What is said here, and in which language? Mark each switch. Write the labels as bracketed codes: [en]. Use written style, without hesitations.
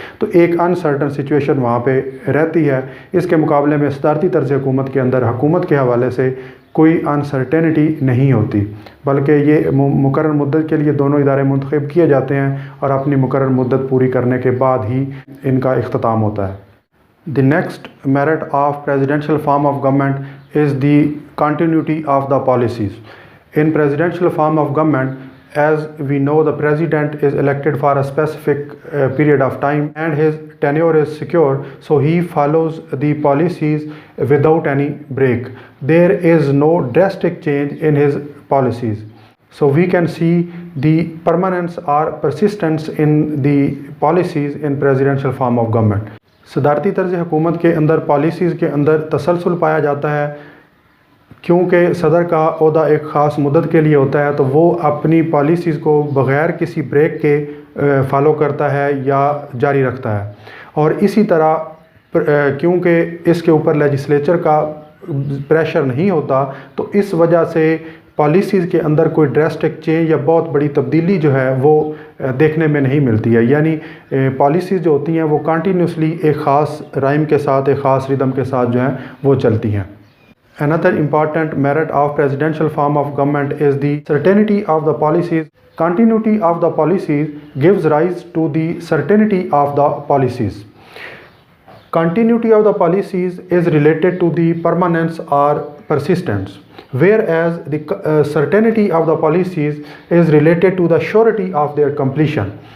[ur] تو ایک uncertain situation وہاں پہ رہتی ہے. اس کے مقابلے میں صدارتی طرز حکومت کے اندر حکومت کے حوالے سے کوئی انسرٹینٹی نہیں ہوتی، بلکہ یہ مقرر مدت کے لیے دونوں ادارے منتخب کیے جاتے ہیں اور اپنی مقرر مدت پوری کرنے کے بعد ہی ان کا اختتام ہوتا ہے. [en] The next merit of presidential form of government is the continuity of the policies. In presidential form of government, as we know, the president is elected for a specific period of time and his tenure is secure, so he follows the policies without any break. There is no drastic change in his policies. So we can see the permanence or persistence in the policies in presidential form of government. [ur] صدارتی طرز حکومت کے اندر policies کے اندر تسلسل پایا جاتا ہے، کیونکہ صدر کا عہدہ ایک خاص مدت کے لیے ہوتا ہے تو وہ اپنی پالیسیز کو بغیر کسی بریک کے فالو کرتا ہے یا جاری رکھتا ہے. اور اسی طرح کیونکہ اس کے اوپر لیجسلیچر کا پریشر نہیں ہوتا تو اس وجہ سے پالیسیز کے اندر کوئی ڈراسٹک چینج یا بہت بڑی تبدیلی جو ہے وہ دیکھنے میں نہیں ملتی ہے. یعنی پالیسیز جو ہوتی ہیں وہ کنٹینیوسلی ایک خاص رائم کے ساتھ، ایک خاص ردم کے ساتھ جو ہیں وہ چلتی ہیں. [en] Another important merit of presidential form of government is the certainty of the policies. Continuity of the policies gives rise to the certainty of the policies. Continuity of the policies is related to the permanence or persistence, whereas the certainty of the policies is related to the surety of their completion.